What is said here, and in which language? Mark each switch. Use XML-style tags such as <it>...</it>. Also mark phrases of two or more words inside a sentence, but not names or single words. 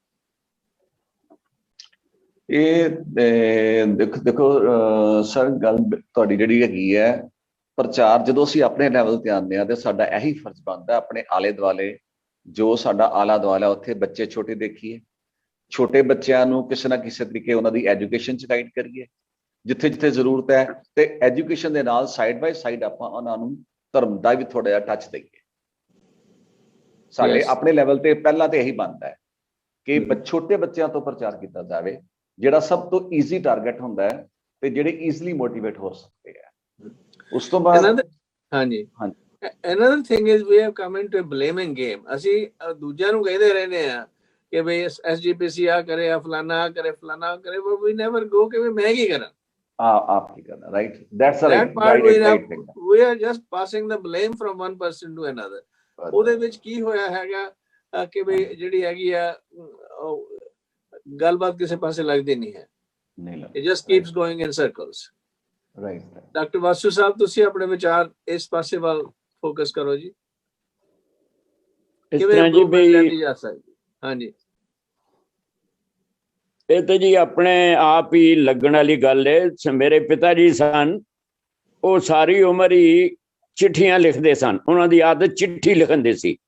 <pa>ਇਹ ਦੇਖੋ ਸਰ, ਗੱਲ ਤੁਹਾਡੀ ਜਿਹੜੀ ਹੈਗੀ ਹੈ, ਪ੍ਰਚਾਰ ਜਦੋਂ ਅਸੀਂ ਆਪਣੇ ਲੈਵਲ ਤੇ ਆਉਂਦੇ ਹਾਂ ਤੇ ਸਾਡਾ ਇਹੀ ਫਰਜ਼ ਬਣਦਾ ਆਪਣੇ ਆਲੇ ਦੁਆਲੇ, ਜੋ ਸਾਡਾ ਆਲਾ ਦੁਆਲਾ ਉੱਥੇ ਬੱਚੇ ਛੋਟੇ ਦੇਖੀਏ, ਛੋਟੇ ਬੱਚਿਆਂ ਨੂੰ ਕਿਸੇ ਨਾ ਕਿਸੇ ਤਰੀਕੇ ਉਹਨਾਂ ਦੀ ਐਜੂਕੇਸ਼ਨ ਚ ਗਾਈਡ ਕਰੀਏ, ਜਿੱਥੇ ਜਿੱਥੇ ਜ਼ਰੂਰਤ ਹੈ, ਤੇ ਐਜੂਕੇਸ਼ਨ ਦੇ ਨਾਲ</pa> <en>side by side</en> <pa>ਆਪਾਂ ਉਹਨਾਂ ਨੂੰ ਧਰਮ ਦਾ ਵੀ ਥੋੜਾ ਜਿਹਾ ਟੱਚ ਦਈਏ। ਸਾਡੇ ਆਪਣੇ ਲੈਵਲ ਤੇ ਪਹਿਲਾਂ ਤੇ ਇਹੀ ਬਣਦਾ ਹੈ ਕਿ ਛੋਟੇ ਬੱਚਿਆਂ ਤੋਂ ਪ੍ਰਚਾਰ ਕੀਤਾ ਜਾਵੇ, ਜਿਹੜਾ ਸਭ ਤੋਂ</pa> <en>easy target</en> <pa>ਹੁੰਦਾ ਹੈ ਤੇ ਜਿਹੜੇ</pa> <en>easily motivate</en> <pa>ਹੋ ਸਕਦੇ ਆ। ਉਸ ਤੋਂ ਬਾਅਦ ਹਾਂਜੀ,</pa> <en>another thing is we have come into a blaming game।</en> <pa>ਅਸੀਂ ਦੂਜਿਆਂ ਨੂੰ ਕਹਿੰਦੇ ਰਹਿੰਦੇ ਆ ਕਿ ਬਈ SGPC ਆ ਕਰੇ, ਆ ਫਲਾਨਾ ਕਰੇ, ਫਲਾਨਾ ਕਰੇ,</pa> <en>but we never go</en> <pa>ਕਿ ਮੈਂ ਕੀ ਕਰਾਂ, ਆਪ ਕੀ ਕਰਨਾ।</pa> <en>right, that's right thing। we are just passing the blame from one person to another।</en> <pa>ਉਹਦੇ ਵਿੱਚ ਕੀ ਹੋਇਆ ਹੈਗਾ ਕਿ ਬਈ ਜਿਹੜੀ ਹੈਗੀ ਆ ਗੱਲਬਾਤ ਕਿਸੇ ਪਾਸੇ ਲੱਗਦੀ ਨਹੀਂ ਹੈ,</pa> <en>it just keeps going in circles। right,</en> <pa>ਡਾਕਟਰ ਵਾਸੂ ਸਾਹਿਬ, ਤੁਸੀਂ ਆਪਣੇ ਵਿਚਾਰ ਇਸ ਪਾਸੇ ਵੱਲ ਫੋਕਸ ਕਰੋ ਜੀ। ਇਸ ਤਰ੍ਹਾਂ ਜੀ ਬਈ, ਹਾਂਜੀ, ਇਹ ਤਾਂ ਜੀ ਆਪਣੇ ਆਪ ਹੀ ਲੱਗਣ ਵਾਲੀ ਗੱਲ ਹੈ। ਮੇਰੇ ਪਿਤਾ ਜੀ ਸਨ, ਉਹ ਸਾਰੀ ਉਮਰ ਹੀ ਚਿੱਠੀਆਂ ਲਿਖਦੇ ਸਨ, ਉਹਨਾਂ ਦੀ ਆਦਤ ਚਿੱਠੀ ਲਿਖਣ ਦੀ ਸੀ।</pa>